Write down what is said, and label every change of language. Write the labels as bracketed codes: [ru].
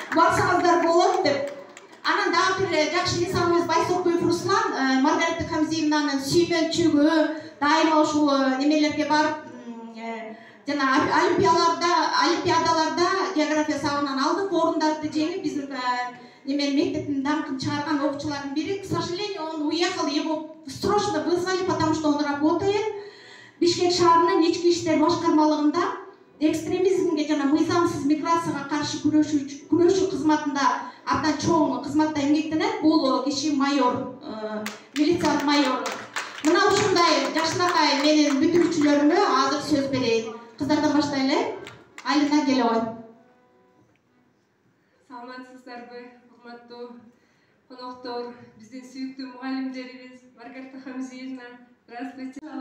[ky] Барсаңыздар болот деп. Анан дагы бир жакшы инсаныбыз Байсокуев Руслан, Маргарита Хамзиевнанын сүймөнчүгү, дайыма ушул немелерге барып, жана олимпиадаларда география сабагынан алдык орундарды жеңип, биздин мектептин даңкын чыгарган окуучулардын бири. [ru] К сожалению, он уехал, его срочно вызвали, потому что он работает [ky] Бишкек шаарынын ички иштер башкармалыгында. экстремизмге жана мыйзамсыз миграцияга каршы күрөшүү кызматында абдан чоң кызматта эмгектенет. Бул киши майор, милиция майору. Мына ушундай жакшынакай менин бүтүрүүчүлөрүмө азыр сөз берейин. Кыздардан баштайлы. Алина келе ой. Саламатсыздарбы, урматтуу коноктор, биздин сүйүктүү мугалимдерибиз Маргарита Хамзиевна, здравствуйте.